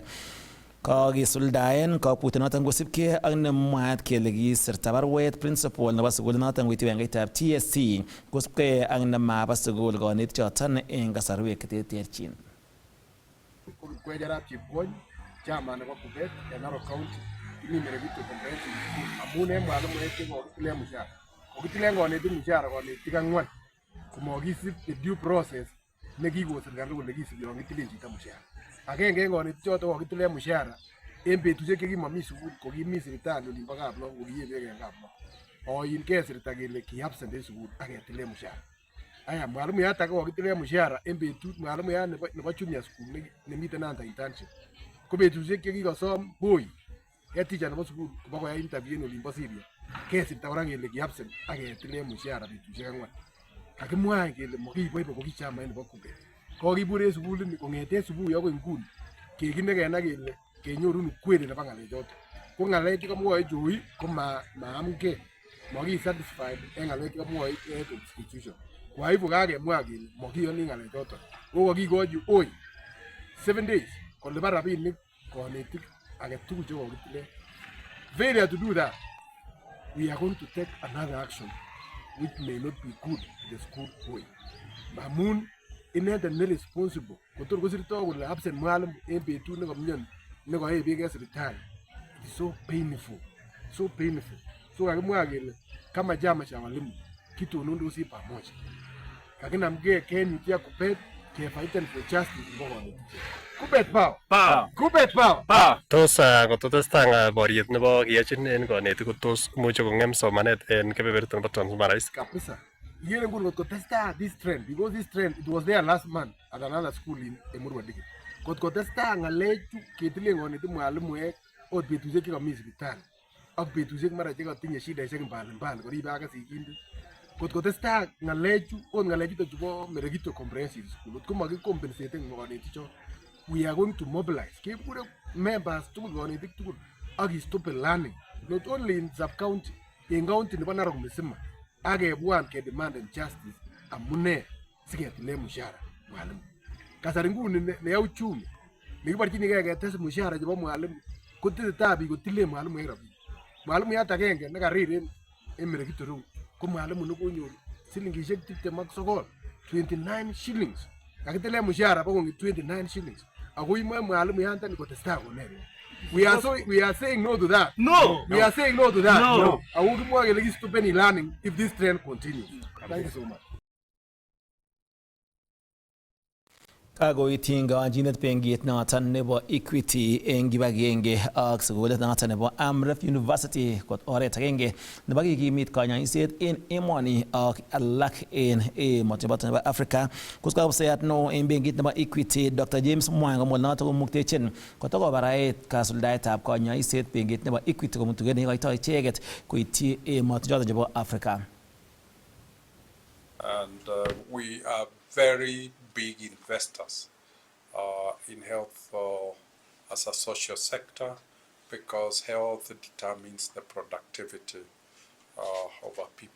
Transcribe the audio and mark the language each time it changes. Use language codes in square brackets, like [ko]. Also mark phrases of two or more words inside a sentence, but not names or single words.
[kln] Kakisuldaen kabutet noton kosubkei ak nemwaat kele kisirta barwet principal nebo sukulit noton koiti kibagengeitab TSC kosubkei ak nemaba sukul konetik choton en kasarwek cheterterchin. Kwejarab chepkony chama nebo Kupet en Narok County kimi Marigito Comprehensive School amun en mwalimuek chekokitilen mshahara. Kokitilen konetik mshahara konetik ang'wan komokisib [en] due process [kln] nekikon serikali kole kisib yon kitilen chito mshahara. Agenge en konetik choton kokitilen mshahara en betusiek chekimomi sukul kokimi sipitali olimbo Kaplong kokiye beek en Kaplong. Oin kesirta kele ki absent en sukul ak ketilen mshahara. Aya mwalimuat age kokitilen mshahara en betut mwalimuat nebo [en] junior school [kln] nemiten [en] under internship. [kln] Ko betusiek chekikosom [en] boy teacher [kln] nebo sukul kobokoyai interview en olimbo Syria. Kesirta kora kele ki absent ak ketilen mshahara betusiek ang'wan. Kakimwa kele mokiboibo kokichama nebo Kupet. Kokibur en sukulini kong'eten subui akoi nguni kekine kenai kele kenyorun ukweli nebo ng'alechoton. Ko ng'alek chekamwoe Joey ko maamgei, mokisatisfied en ng'alek chekamwoe constitution. [sw] Kwa hivyo [kln] kakemwa kele mokiyoni ng'alechoton. Ko kokikochi 7 days kolipan rapinik konetik agetugul chekokitilen. [en] Failure to do that, we are going to take another action. which may not be good to the school boy. [kln] Mamun inendet ne responsible kotor kosirto kole absent mwalimu en betut nekomyon nekoyai beek en sipitali. [en] It is so painful, so painful. [kln] So kakimwa kele [sw] kama chama cha walimu [kln] kitonondosi pamoja, kakinamgei kenyutia kubet kefighten [en] for justice [kln] nebo konetishet. Kubet power. [en] Power. [kln] Kubet power. [en] Power. [kln] Tos kototestai boriet nebo kiyachin en konetik ko tos imuche kong'em somanet en kebeberta nebo Transmara East? Kabisa. Igere nguni kotko testai [en] this trend, because this trend it was there last month at another school in Emurua Dikit. [kln] Kotko testai ng'alechu ketilen konetik mwalimuek ot betusiek chekomi sipitali ak betusiek mara chekotinye shidaisiek mbalimbali koribe ake sigindet. Kotko testai ng'alechu ot ng'alechuto chebo Merekito Comprehensive School ot komakikompenseten konetichon, [en] we are going to mobilize. [kln] Kekure members tugul konetik tugul ak [en] stop learning not only in sub county, in county [kln] nebo Narok mzima. Akebwan kedemanden justice amune siketile mshahara mwalimu. Kasari nguni neya uchumi nekiborchinigei ketes mshahara chebo mwalimu kotesetai biik kotile mwalimu rabinik. Mwalimu yat agenge nekarir en Merekito Road ko mwalimu nekonyor silingishek 29, 29 shillings. Kakitile mshahara bakong'et 29 shillings. Ako imoe mwalimu yandani kotestai konet. [en] We are saying no to that. No. We are saying no to that. No. I would more like stop any learning if this trend continues. Thank you so much. [kln] Kagoityin kayanchinet benkit noton nebo Equity eng kibagenge ak sukulit noton nebo Amref University kot oret agenge nebo kikimit kanyoiset en emoni ak alak en emotinwek nebo Africa. Kuskabseyat no en benkit nebo Equity Dr. James Mwanga komwa noton komuktechin kotokobarait kasuldaetab kanyoiset benkit nebo Equity komutugen neikoitoi icheket koityi emotinwek chebo Africa. [en] And we are very big investors in health as a social sector, because health determines the productivity of our people.